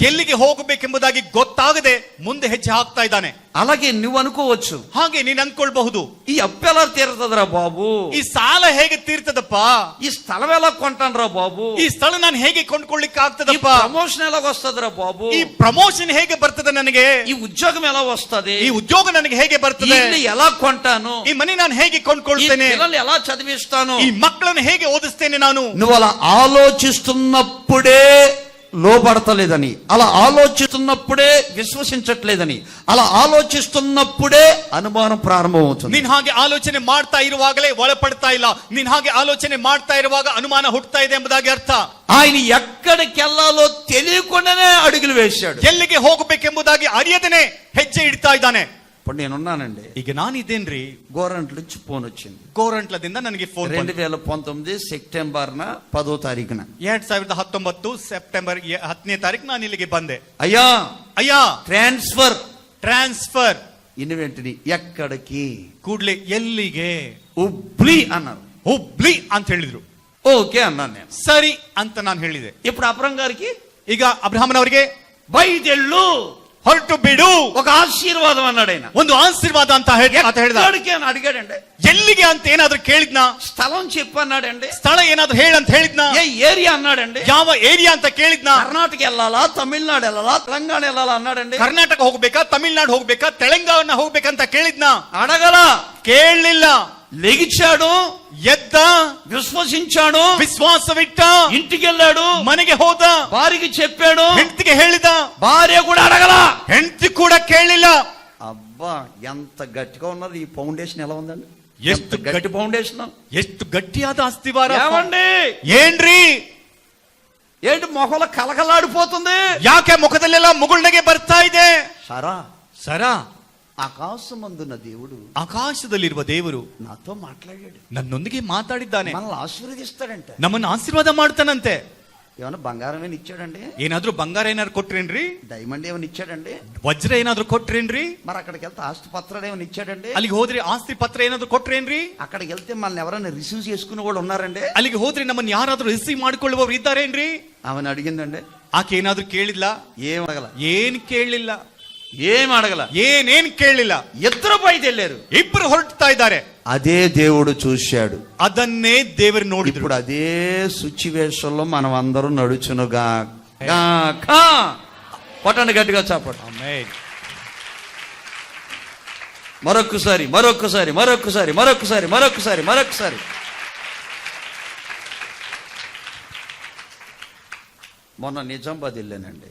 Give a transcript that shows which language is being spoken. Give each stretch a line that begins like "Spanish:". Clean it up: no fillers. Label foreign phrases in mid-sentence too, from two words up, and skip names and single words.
Kannada: ಎಲ್ಲಿಗೆ ಹೋಗಬೇಕೆಂಬುದಾಗಿ ಗೊತ್ತಾಗದೆ ಮುಂದೆ ಹೆಜ್ಜೆ ಹಾಕ್ತಾ ಇದ್ದಾನೆ.
Telugu: అలాగే నువ్వు అనుకోవచ్చు,
Kannada: ಹಾಗೆ ನೀನ್ ಅನ್ಕೊಳ್ಬಹುದು,
Telugu: ఈ అప్పు ఎలా తీరుతుందిరా బాబు,
Kannada: ಈ ಸಾಲ ಹೇಗೆ ತೀರ್ತದಪ್ಪ,
Telugu: ఈ స్థలం ఎలా కొంటానురా బాబు,
Kannada: ಈ ಸ್ಥಳ ನಾನು ಹೇಗೆ ಕೊಂಡ್ಕೊಳ್ಳಿಕ್ಕೆ
Telugu: ఈ
Kannada: ಆಗ್ತದಪ್ಪ,
Telugu: ప్రమోషన్ ఎలా వస్తుందిరా బాబు,
Kannada: ಈ ಪ್ರಮೋಷನ್ ಹೇಗೆ ಬರ್ತದೆ ನನಗೆ,
Telugu: ఈ ఉద్యోగం ఎలా వస్తది,
Kannada: ಈ ಉದ್ಯೋಗ ನನಗೆ ಹೇಗೆ
Telugu: ఈ
Kannada: ಬರ್ತದೆ,
Telugu: ఇల్లు ఎలా కొంటాను,
Kannada: ಈ ಮನೆ ನಾನು ಹೇಗೆ
Telugu: ఈ
Kannada: ಕೊಂಡ್ಕೊಳ್ತೇನೆ,
Telugu: పిల్లల్ని ఎలా చదివిస్తాను.
Kannada: ಈ ಮಕ್ಕಳನ್ನು ಹೇಗೆ ಓದಿಸ್ತೇನೆ ನಾನು.
Telugu: నువ్వు అలా ఆలోచిస్తున్నప్పుడే లోబడతలేదని, అలా ఆలోచిస్తున్నప్పుడే విశ్వసించట్లేదని, అలా ఆలోచిస్తున్నప్పుడే అనుమానం ప్రారంభమవుతుంది.
Kannada: ನೀನ್ ಹಾಗೆ ಆಲೋಚನೆ ಮಾಡ್ತಾ ಇರುವಾಗಲೇ ಒಳಪಡ್ತಾ ಇಲ್ಲ, ನೀನ್ ಹಾಗೆ ಆಲೋಚನೆ ಮಾಡ್ತಾ ಇರುವಾಗ ಅನುಮಾನ ಹುಟ್ಟುತ್ತಾ ಇದೆ ಎಂಬುದಾಗಿ ಅರ್ಥ.
Telugu: ఆయన ఎక్కడికి వెళ్ళాలో తెలియకుండానే అడుగులు వేశాడు.
Kannada: ಎಲ್ಲಿಗೆ ಹೋಗಬೇಕೆಂಬುದಾಗಿ ಅರಿಯದೇನೆ ಹೆಜ್ಜೆ ಇಡ್ತಾ ಇದ್ದಾನೆ.
Telugu: ఇప్పుడు నేనున్నానండి,
Kannada: ಈಗ ನಾನಿದ್ದೇನ್ರಿ,
Telugu: గోరంట్ల నుంచి ఫోన్ వచ్చింది.
Kannada: ಗೋರಂಟ್ಲದಿಂದ ನನಗೆ ಫೋನ್
Telugu: 2019 సెప్టెంబర్ 10వ తారీఖున.
Kannada: 2019 ಸೆಪ್ಟೆಂಬರ್ 10ನೇ ತಾರೀಕು ನಾನು ಇಲ್ಲಿಗೆ ಬಂದೆ.
Telugu: అయ్యా
Kannada: ಅಯ್ಯ
Telugu: ట్రాన్స్ఫర్
Kannada: ಇನ್ವೆಂಟರಿ
Telugu: ఎక్కడికి,
Kannada: ಕೂಡ್ಲೆ ಎಲ್ಲಿಗೆ,
Telugu: హుబ్లీ అన్నారు.
Kannada: ಹುಬ್ಳಿ ಅಂತ ಹೇಳಿದ್ರು.
Telugu: ఓకే అన్నాను నేను.
Kannada: ಸರಿ ಅಂತ ನಾನು ಹೇಳಿದೆ.
Telugu: ఇప్పుడు అబ్రహం గారికి
Kannada: ಈಗ ಅಬ್ರಹಾಮನವರಿಗೆ
Telugu: బయటెళ్ళు,
Kannada: ಹೊರಟು ಬಿಡು,
Telugu: ఒక ఆశీర్వాదం అన్నాడు ఆయన.
Kannada: ಒಂದು ಆಶೀರ್ವಾದ ಅಂತ ಹೇಳಿದ.
Telugu: ఎక్కడికి అని అడిగాడండి.
Kannada: ಎಲ್ಲಿಗೆ ಅಂತ ಏನಾದ್ರೂ ಕೇಳಿದ್ನಾ,
Telugu: స్థలం చెప్పు అన్నాడండి.
Kannada: ಸ್ಥಳ ಏನಾದ್ರೂ ಹೇಳಂತ ಹೇಳಿದ್ನಾ,
Telugu: ఏ ఏరియా అన్నాడండి.
Kannada: ಯಾವ ಏರಿಯಾ ಅಂತ ಕೇಳಿದ್ನಾ,
Telugu: కర్ణాటక వెళ్ళాలా, తమిళనాడు వెళ్ళాలా, తెలంగాణ వెళ్ళాలా అన్నాడండి.
Kannada: ಕರ್ನಾಟಕ ಹೋಗ್ಬೇಕಾ, ತಮಿಳ್ನಾಡು ಹೋಗ್ಬೇಕಾ, ತೆಲಂಗಾಣ ಹೋಗ್ಬೇಕಂತ ಕೇಳಿದ್ನಾ,
Telugu: అడగల,
Kannada: ಕೇಳಲಿಲ್ಲ.
Telugu: లెగిచాడు,
Kannada: ಎದ್ದ,
Telugu: విశ్వసించాడు,
Kannada: ವಿಶ್ವಾಸವಿಟ್ಟ,
Telugu: ఇంటికి వెళ్ళాడు,
Kannada: ಮನೆಗೆ ಹೋದ,
Telugu: భార్యకి చెప్పాడు,
Kannada: ಹೆಂಡತಿಗೆ ಹೇಳಿದ,
Telugu: భార్య కూడా అడగల,
Kannada: ಹೆಂಡತಿ ಕೂಡ ಕೇಳಲಿಲ್ಲ.
Telugu: అబ్బా ఎంత గట్టిగా ఉన్నది ఈ ఫౌండేషన్. ఎలా ఉందండి,
Kannada: ಎಷ್ಟು
Telugu: గట్టి ఫౌండేషన్,
Kannada: ಎಷ್ಟು ಗಟ್ಟಿಯಾದ ಅಸ್ತಿವಾರ.
Telugu: ఏమండి,
Kannada: ಏನ್ರಿ,
Telugu: ఏంటి మొహల కలకలాడిపోతుంది,
Kannada: ಯಾಕೆ ಮುಖದಲ್ಲೆಲ್ಲ ಮುಗುಳ್ನಗೆ ಬರ್ತಾ ಇದೆ. ಸರಾ
Telugu: ఆకాశమందున్న దేవుడు,
Kannada: ಆಕಾಶದಲ್ಲಿರುವ ದೇವರು
Telugu: నాతో మాట్లాడాడు,
Kannada: ನನ್ನೊಂದಿಗೆ ಮಾತಾಡಿದ್ದಾನೆ,
Telugu: మనల్ని ఆశీర్వదిస్తాడంటే.
Kannada: ನಮ್ಮನ್ನು ಆಶೀರ್ವಾದ ಮಾಡ್ತಾನಂತೆ.
Telugu: ఏమన్నా బంగారం ఏమైనా ఇచ్చాడండి,
Kannada: ಏನಾದ್ರೂ ಬಂಗಾರ ಏನಾದ್ರು ಕೊಟ್ರೇನ್ರಿ,
Telugu: డైమండ్ ఏమైనా ఇచ్చాడండి,
Kannada: ವಜ್ರ ಏನಾದ್ರು ಕೊಟ್ರೇನ್ರಿ,
Telugu: మరి అక్కడికి వెళ్తే ఆస్తి పత్రాలు ఏమైనా ఇచ్చాడండి,
Kannada: ಅಲ್ಲಿಗೆ ಹೋದ್ರೆ ಆಸ್ತಿ ಪತ್ರ ಏನಾದ್ರು ಕೊಟ್ರೇನ್ರಿ,
Telugu: అక్కడికి వెళ్తే మనల్ని ఎవరైనా రిసీవ్ చేసుకునే వాళ్ళు ఉన్నారండి,
Kannada: ಅಲ್ಲಿಗೆ ಹೋದ್ರೆ ನಮ್ಮನ್ನು ಯಾರಾದ್ರೂ ರಿಸೀವ್ ಮಾಡ್ಕೊಳ್ಳುವವರು ಇದ್ದಾರೇನ್ರಿ. ಅವನ ಅಡಿಗಿಂదండి, ಆಕೆ ಏನಾದ್ರು ಕೇಳಿದ್ಲ,
Telugu: ఏం అడగల,
Kannada: ಏನ್ ಕೇಳಲಿಲ್ಲ,
Telugu: ఏం అడగల,
Kannada: ಏನೇನ್ ಕೇಳಲಿಲ್ಲ.
Telugu: ఇద్దరు బయట వెళ్ళారు,
Kannada: ಇಬ್ರು ಹೊರಡ್ತಾ ಇದ್ದಾರೆ.
Telugu: అదే దేవుడు చూశాడు,
Kannada: ಅದನ್ನೇ ದೇವರು ನೋಡಿದ್ರು.
Telugu: ఇప్పుడు అదే సిచ్యువేషన్ లో మనం అందరూ నడుచునుగా. కొట్టండి గట్టిగా చాపడు. మరొక్కసారి మరొక్కసారి మరొక్కసారి మరొక్కసారి మరొక్కసారి మరొక్కసారి. మొన్న నిజామాబాద్ వెళ్ళానండి.